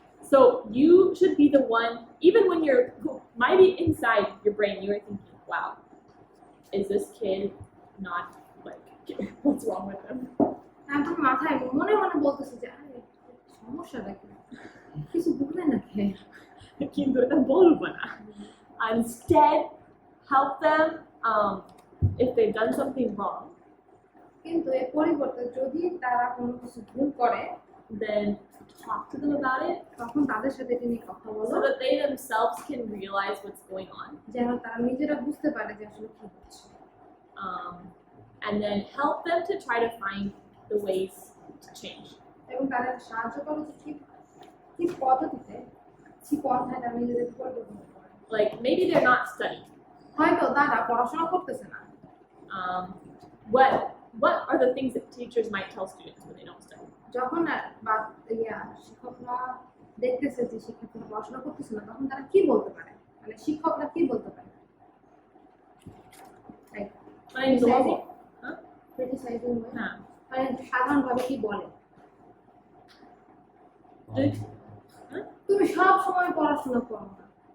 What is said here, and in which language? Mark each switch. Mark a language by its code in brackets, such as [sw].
[en] So you should be the one, even when you're, might be inside your brain, you're thinking, wow, is this kid not, like, what's wrong with him? [bn] এখন মাথায় মনে মনে বলতেছে যে আরে সমস্যাটা কি কিছু বুঝলে না কে কিন্তু এটা বলবো না। [en] Instead, help them if they've done something wrong, [bn] কিন্তু এর পরিবর্তে যদি তারা কোনো কিছু ভুল করে [en] then talk to them about it [bn] তখন তাদের সাথে এটা নিয়ে কথা বলো [en] so that they themselves can realize what's going on. [bn] যেন তারা নিজেরা বুঝতে পারে যে আসলে কি হচ্ছে [en] And then help them to try to find the ways to change. [bn] এবং তাদেরকে সাহায্য করো যে ঠিক ঠিক পদ্ধতিতে ঠিক পন্থায় তারা নিজেদের পরিবর্তন করে [en] Like maybe they're not studying. [bn] হয়তো তারা পড়াশোনা করতেছে না [en] What are the things that teachers might tell students when they don't study? [bn] যখন বা শিক্ষকরা দেখতেছে যে শিক্ষার্থীরা পড়াশোনা করতেছে না তখন তারা কি বলতে পারে মানে শিক্ষকরা কি বলতে পারে [en] Like normal. Huh? Criticizing [bn] হ্যাঁ। মানে সাধারণভাবে কি বলে তুমি সব সময় পড়াশোনা করো না